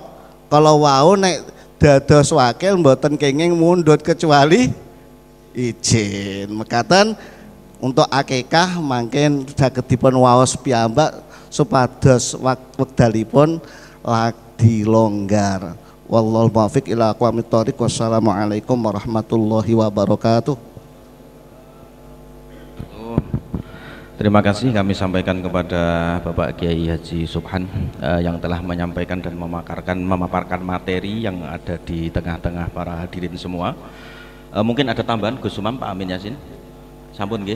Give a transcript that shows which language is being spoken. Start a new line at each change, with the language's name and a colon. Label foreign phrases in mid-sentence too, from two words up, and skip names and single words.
Javanese: Kalau wau nek dados wakil mboten kenging mundhut kecuali izin. Mekaten untuk akikah mangken saged dipun waos piyambak supados wekdalipun lagi longgar.
Arabic: والله الموفق إلى أقوم الطريق. والسلام عليكم ورحمة الله وبركاته.
Indonesian: Terima kasih kami sampaikan kepada Bapak Kiai Haji Subhan yang telah menyampaikan dan memaparkan materi yang ada di tengah-tengah para hadirin semua. Mungkin ada tambahan Gus Umam, Pak Amin Yasin.
Javanese: Sampun nggih.